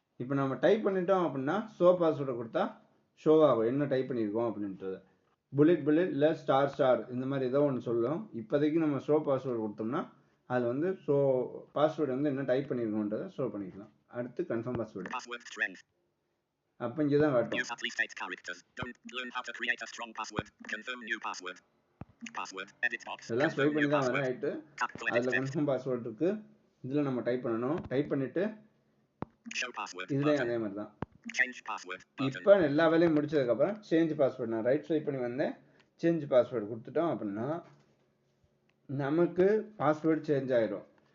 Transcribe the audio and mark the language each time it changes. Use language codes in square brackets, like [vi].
[ta] இப்போ நம்ம டைப் பண்ணிட்டோம் அப்படின்னா ஷோ பாஸ்வேர்டை கொடுத்தா ஷோ ஆகும் என்ன டைப் பண்ணியிருக்கோம் அப்படின்றது. புல்லட் இல்லை ஸ்டார் இந்த மாதிரி ஏதோ ஒன்று சொல்லும். இப்போதைக்கு நம்ம ஷோ பாஸ்வேர்டு கொடுத்தோம்னா அதில் வந்து ஷோ பாஸ்வேர்டு வந்து என்ன டைப் பண்ணியிருக்கோன்றதை ஷோ பண்ணிக்கலாம். அடுத்து கன்ஃபார்ம் பாஸ்வேர்டு. [en] Password strength. [ta] அப்போ இங்கே தான் காட்டும். [en] Use at least 8 characters. Don't learn how to create a strong password. Confirm new password. Password edit box. [ta] இதெல்லாம் ஸ்வைப் பண்ணி தான் வரும். ஆகிட்டு அதில் கன்ஃபார்ம் பாஸ்வேர்டு இருக்குது. இதில் நம்ம டைப் பண்ணணும். டைப் பண்ணிவிட்டு இதுலேயும் அதே மாதிரி தான். இப்போ எல்லா வேலையும் முடிச்சதுக்கப்புறம் சேஞ்ச் பாஸ்வேர்டு, நான் ரைட் ஸ்வைப் பண்ணி வந்தேன், சேஞ்ச் பாஸ்வேர்டு கொடுத்துட்டோம் அப்படின்னா நமக்கு பாஸ்வேர்டு சேஞ்ச் ஆகிடும்.